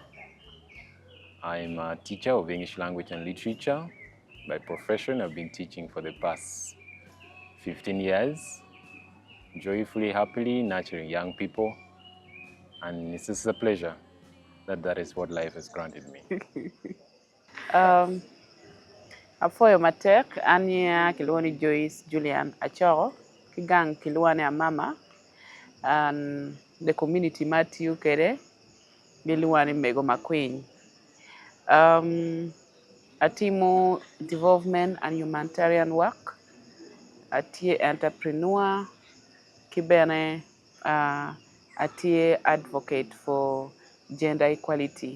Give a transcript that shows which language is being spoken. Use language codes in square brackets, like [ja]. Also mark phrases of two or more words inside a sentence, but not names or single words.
[en] I'm a teacher of English language and literature. By profession, I've been teaching for the past 15 years, joyfully, happily nurturing young people. And it's just a pleasure that is what life has granted me. [ach] Afoyo matek anya kilwani Joyce Julian Achoro kigang kilwani a mama [en] and the community [ach] Matthew kere bilwani mego makwiny. [en] Atimo development and humanitarian work. Atie entrepreneur [ach] kibene atie [en] advocate for gender equality.